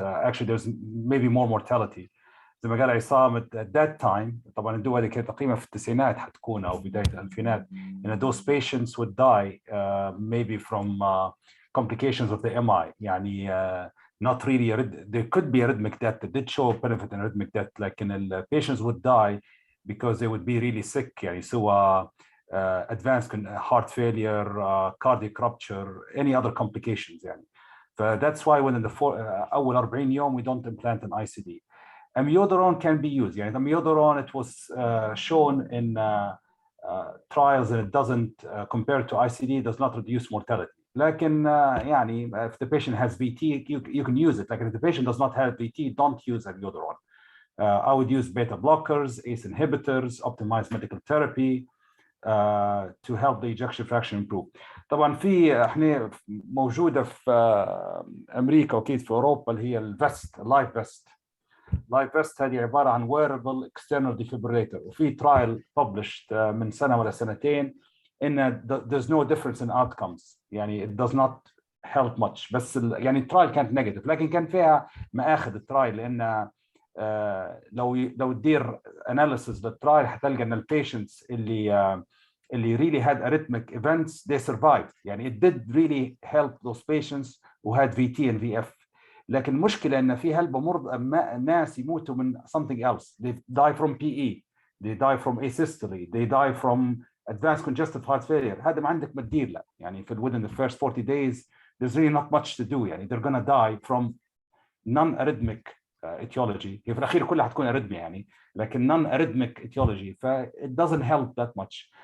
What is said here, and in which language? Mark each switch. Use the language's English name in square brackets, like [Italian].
[English] Actually, there's maybe more mortality. [Arabic] زي ما قال عصام, [English] at that time, [Arabic] طبعا الدول اللي كانت تقييمها في التسعينات حتكون أو بداية الألفينات, [English] those patients would die maybe from complications of the MI. Not really, there could be arrhythmic death. That did show benefit in arrhythmic death. Like the patients would die because they would be really sick. So advanced heart failure, cardiac rupture, any other complications. So that's why within the [Arabic] أول 40 يوم [English] we don't implant an ICD. Amiodarone can be used. Amiodarone, it was shown in trials, and it doesn't, compared to ICD, does not reduce mortality. [Arabic] لكن [English] if the patient has VT, you can use it. Like if the patient does not have VT, don't use amiodarone. I would use beta blockers, ACE inhibitors, optimized medical therapy to help the ejection fraction improve. [Arabic] طبعا احنا موجوده في امريكا واكيد في اوروبا اللي هي الفيست, اللايف فيست. [English] life vest [Arabic] هذه عباره عن [English] wearable external defibrillator, وفي trial published [Arabic] من سنه ولا سنتين ان [English] there's no difference in outcomes. it does not help much. [Arabic] بس الترايل كانت نيجاتيف, لكن كان فيها مآخذ الترايل, لان لو تدير analysis للترايل حتلقى ان البيشنتس اللي [English] really had arrhythmic events they survived. it did really help those patients who had VT and VF. [Arabic] لكن المشكله ان في هالبمرض ناس يموتوا من [English] something else. They die from PE, they die from asystole, they die from advanced congestive heart failure. [Arabic] هذا ما عندك ما تدير له. [English] within the first 40 days there's really not much to do. they're gonna die from non-arrhythmic etiology. [Arabic] في الأخير كلها حتكون أريثميا لكن [English] non-arrhythmic etiology, it doesn't help that much.